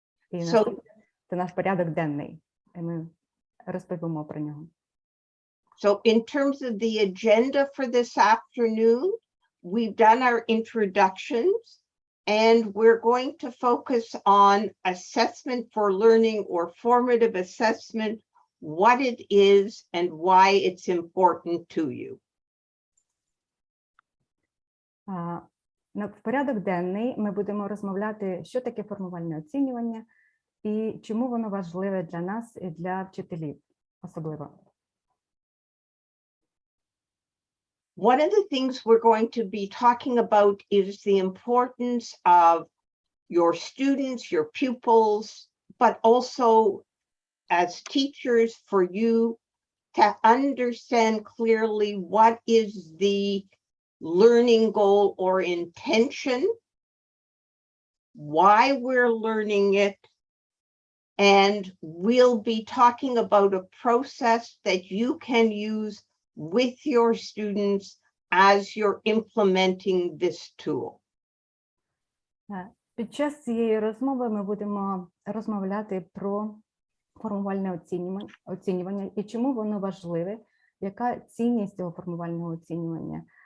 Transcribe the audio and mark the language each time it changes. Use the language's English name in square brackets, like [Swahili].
[Ukrainian] І це наш порядок денний. І ми розповімо про нього. [English] So in terms of the agenda for this afternoon, we've done our introductions, and we're going to focus on assessment for learning or formative assessment, what it is and why it's important to you. [Ukrainian] В порядок денний ми будемо розмовляти, що таке формувальне оцінювання і чому воно важливе для нас і для вчителів особливо. [English] One of the things we're going to be talking about is the importance of your students, your pupils, but also as teachers for you to understand clearly what is the learning goal or intention, why we're learning it, and we'll be talking about a process that you can use with your students as you're implementing this tool. [Ukrainian] Під час цієї розмови ми будемо розмовляти про формувальне оцінювання і чому воно важливе, яка цінність цього формувального оцінювання.